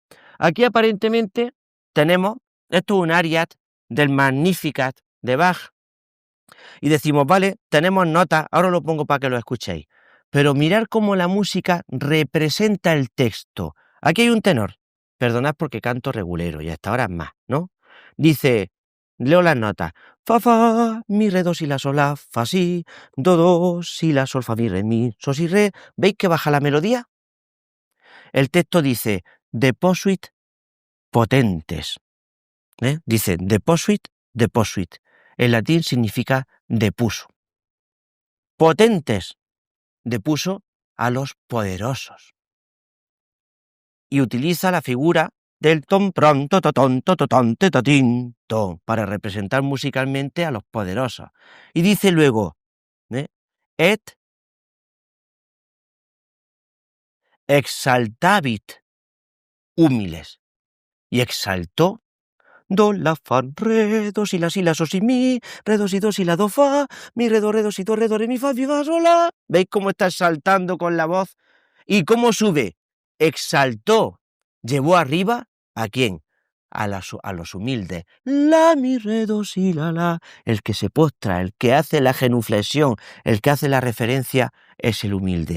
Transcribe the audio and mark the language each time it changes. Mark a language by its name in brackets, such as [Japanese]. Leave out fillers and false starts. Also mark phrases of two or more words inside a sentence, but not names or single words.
[Spanish] Aquí aparentemente tenemos, esto es un ariat del Magnificat de Bach, y decimos, vale, tenemos notas, ahora lo pongo para que lo escuchéis. Pero mirar cómo la música representa el texto. Aquí hay un tenor, perdonad porque canto regulero y hasta ahora es más, ¿no? Dice, leo las notas, fa, fa, mi, re, do, si, la, sol, la, fa, si, do, si, la, sol, fa, mi, re, mi, so, si, re. ¿Veis que baja la melodía? El texto dice, [Latin] deposuit potentes. [Spanish] Dice, deposuit. En latín significa depuso. Potentes, depuso a los poderosos. Y utiliza la figura del ton pronto para representar musicalmente a los poderosos. Y dice luego, [Latin] et exaltavit humiles. [Spanish] Y exaltó do, la, fa, re, do, si, la, so, si, mi, re, do, si, la, do, fa, mi, re, do, si, do, re, mi, fa, mi, fa, sol, la. ¿Veis cómo está saltando con la voz? ¿Y cómo sube? exaltó, llevó arriba, ¿a quién? A los humildes. La, mi, re, do, si, la. El que se postra, el que hace la genuflexión, el que hace la referencia es el humilde.